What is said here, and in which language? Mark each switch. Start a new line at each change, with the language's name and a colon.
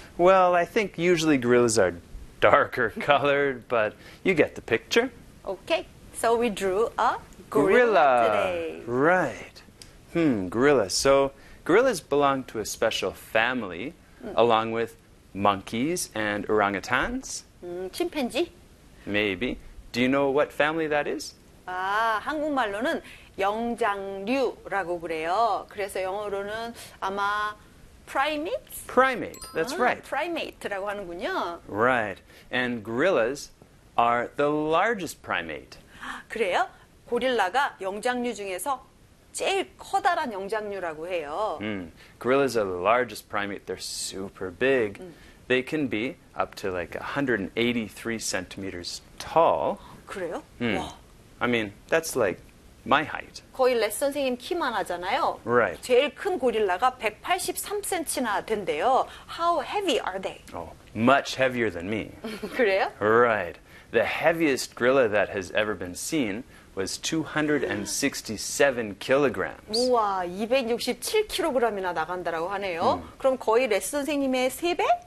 English: Well, I think usually gorillas are darker colored, but you get the picture. Okay. So we drew a gorilla today. Right. Gorilla. So gorillas belong to a special family, along with monkeys and orangutans. Chimpanzee. Maybe. Do you know what family that is?
Korean: 아, 한국말로는 영장류라고 그래요. 그래서 영어로는 아마 primates?
English: Primate. That's right.
Korean: Primate라고 하는군요.
English: Right. And gorillas are the largest primate.
Korean: 그래요? 고릴라가 영장류 중에서 제일 커다란 영장류라고 해요.
English: Gorillas are the largest primate. They're super big. They can be up to like 183 centimeters tall.
Korean: 그래요?
English: I mean, that's like my height.
Korean: 거의 레스 선생님 키만 하잖아요.
English: Right.
Korean: 제일 큰 고릴라가 183cm나 된대요.
English: How heavy are they? Oh, much heavier than me.
Korean: 그래요?
English: Right. The heaviest gorilla that has ever been seen was 267 kilograms.
Korean: 우와, 267kg이나 나간다라고 하네요. 그럼 거의 레스 선생님의 3배?